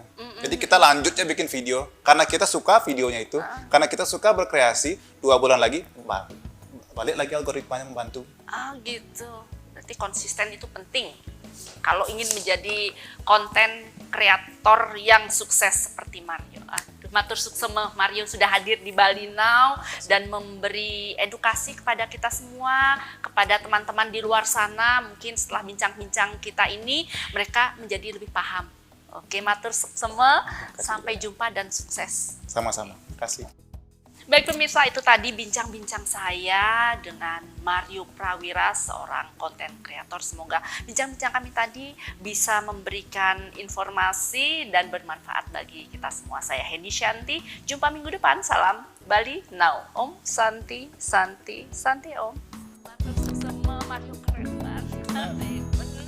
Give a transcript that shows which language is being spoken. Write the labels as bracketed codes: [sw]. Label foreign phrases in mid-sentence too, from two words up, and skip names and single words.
[id] Jadi kita lanjut ya bikin video karena kita suka videonya itu, karena kita suka berkreasi. 2 bulan lagi balik lagi algoritmanya membantu. Gitu. Berarti konsisten itu penting kalau ingin menjadi konten kreator yang sukses seperti Mario. [ban] Matur suksema, [id] Mario sudah hadir di Bali Now dan memberi edukasi kepada kita semua, kepada teman-teman di luar sana. Mungkin setelah bincang-bincang kita ini, mereka menjadi lebih paham. Oke, [ban] matur suksema, [id] sampai jumpa dan sukses. Sama-sama, kasih. Baik pemirsa, itu tadi bincang-bincang saya dengan Mario Prawira, seorang konten kreator. Semoga bincang-bincang kami tadi bisa memberikan informasi dan bermanfaat bagi kita semua. Saya Hendy Shanti, jumpa minggu depan. Salam Bali Now. [sa] Om Santi, Santi, Santi Om. [ban] Matur suksema, [id] Mario keren banget.